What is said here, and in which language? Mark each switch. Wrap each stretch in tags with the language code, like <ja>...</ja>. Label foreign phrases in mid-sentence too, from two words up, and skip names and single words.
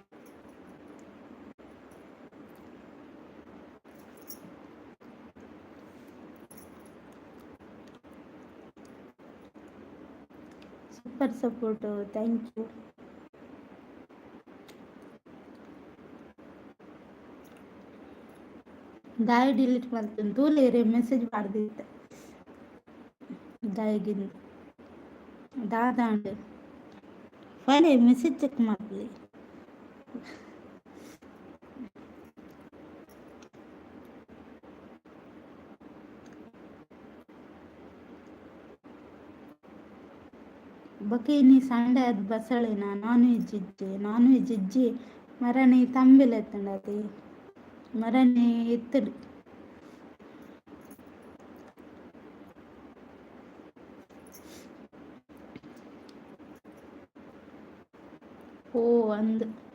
<en>super support thank you</en> <tcy>ದಾಯ</tcy> <kn>ಡಿಲೀಟ್ ಮಾಡ್ತೀನಿ</kn> <tcy>ತೂಲೇರೆ ಮೆಸೇಜ್ ಮಾಡ್ದಿತ್ತೆ ದಾಯಗಿಂದ ದಾದಾಂಡ್</tcy> <en>file message check</en> <tcy>ಮಾಡಲಿ ಬಕೀನಿ ಸಂಡೆ ಅದು ಬಸಳೆನ</tcy> <en>non veg</en> <tcy>ಇಜ್ಜಿ ಮರನಿ ತಂಬಿಲ ಎತ್ತಂಡತಿ ಮರನಿ ಎತ್ತಡು ಓ ಅಂದ್</tcy>